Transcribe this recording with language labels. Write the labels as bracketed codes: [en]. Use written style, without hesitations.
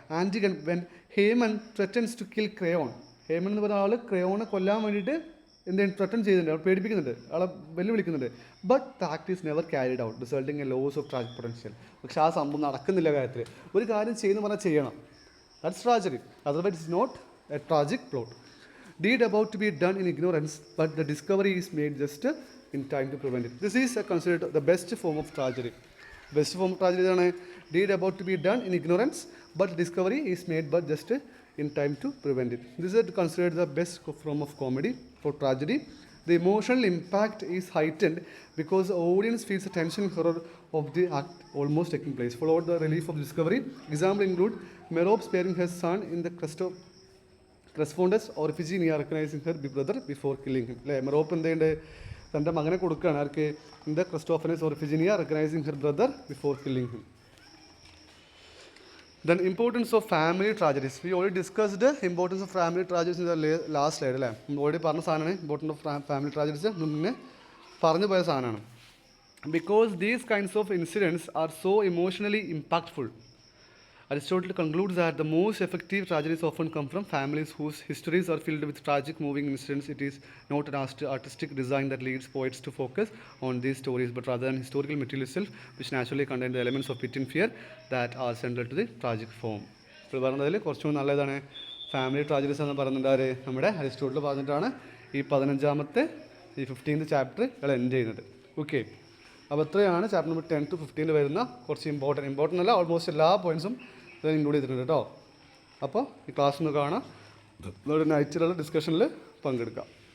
[en] Antigone, when Haman threatens to kill Creon. [ml] Heyman എന്ന് പറഞ്ഞ ആൾ ക്രയോണെ കൊല്ലാൻ വേണ്ടിയിട്ട് എന്തെങ്കിലും ത്രട്ടൺ ചെയ്യുന്നുണ്ട്, അവൾ പേടിപ്പിക്കുന്നുണ്ട്, ആളെ വെല്ലുവിളിക്കുന്നുണ്ട്. [en] But the act is never carried out, resulting a loss of tragic potential. [ml] പക്ഷേ ആ സംഭവം നടക്കുന്നില്ല. കാര്യത്തിൽ ഒരു കാര്യം ചെയ്യുന്ന പറഞ്ഞാൽ ചെയ്യണം, [en] That's tragedy. Otherwise it's not a tragic plot. Deed about to be done in ignorance, but the discovery is made just in time to prevent it. This is considered the best form of tragedy. Best form of tragedy is deed about to be done in ignorance, but discovery is made but just in time to prevent it. This is considered the best form of comedy for tragedy. The emotional impact is heightened because the audience feels the tension and horror of the act almost taking place, followed the relief of discovery. Examples include Merope sparing her son in the Crespondus or Iphigenia recognizing her brother before killing him. [ml] Merope എന്തുണ്ട്? തൻ്റെ മകനെ കൊടുക്കുകയാണ് ആർക്ക്? [en] In the Cresphontes or Iphigenia recognizing her brother before killing him. Then importance of family tragedies. We already discussed the importance of family tragedies in the last slide [ml] അല്ലേ. Already പറഞ്ഞ സാധനമാണ് importance of family tragedies. മുന്നേ പറഞ്ഞു പോയ സാധനമാണ്. [en] Because these kinds of incidents are so emotionally impactful, Aristotle concludes that the most effective tragedies often come from families whose histories are filled with tragic moving incidents. It is not an artistic design that leads poets to focus on these stories, but rather an historical material itself, which naturally contains the elements of pity and fear that are central to the tragic form. [ml] ഇപ്പോൾ പറഞ്ഞതിൽ കുറച്ചുകൂടി നല്ലതാണ് family tragedies എന്ന് പറയുന്നത് നമ്മുടെ Aristotle പറഞ്ഞിട്ടാണ് ഈ 15ാമത്തെ ഈ 15th ചാപ്റ്റർ എൻഡ് ചെയ്യുന്നത്. ഓക്കെ, അപ്പോൾ ഇത്രയാണ് ചാപ്റ്റർ നമ്പർ 10 to 15 വരുന്ന കുറച്ച് ഇമ്പോർട്ടൻ്റ് അല്ല ഓൾമോസ്റ്റ് എല്ലാ പോയിൻറ്സും ഇത് ഇൻക്ലൂഡ് ചെയ്തിട്ടുണ്ട് കേട്ടോ. അപ്പോൾ ഈ ക്ലാസ് ഒന്ന് കാണാം, നൈറ്റിലുള്ള ഡിസ്കഷനിൽ പങ്കെടുക്കാം.